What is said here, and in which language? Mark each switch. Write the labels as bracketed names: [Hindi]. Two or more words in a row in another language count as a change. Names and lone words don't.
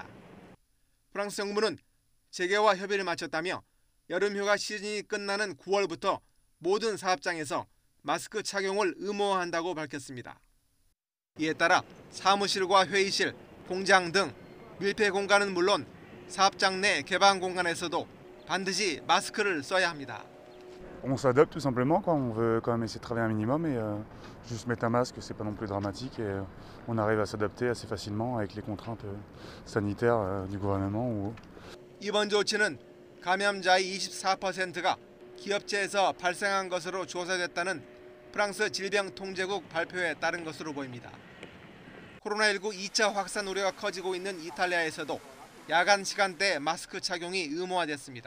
[Korean] 프랑스 정부는 재계와 협의를 마쳤다며 여름휴가 시즌이 끝나는 9월부터 모든 사업장에서 마스크 착용을 의무화한다고 밝혔습니다. 이에 따라 사무실과 회의실, 공장 등 밀폐 공간은 물론 사업장 내 개방 공간에서도 반드시 마스크를 써야 합니다. [French] On s'adapte tout simplement quand on veut quand même essayer de travailler un minimum et juste mettre un masque, c'est pas non plus dramatique et on arrive à s'adapter assez facilement avec les contraintes sanitaires du gouvernement. [Korean] 이번 조치는 감염자의 24%가 기업체에서 발생한 것으로 조사됐다는 프랑스 질병통제국 발표에 따른 것으로 보입니다. 코로나19 2차 확산 우려가 커지고 있는 이탈리아에서도 야간 시간대 마스크 착용이 의무화됐습니다.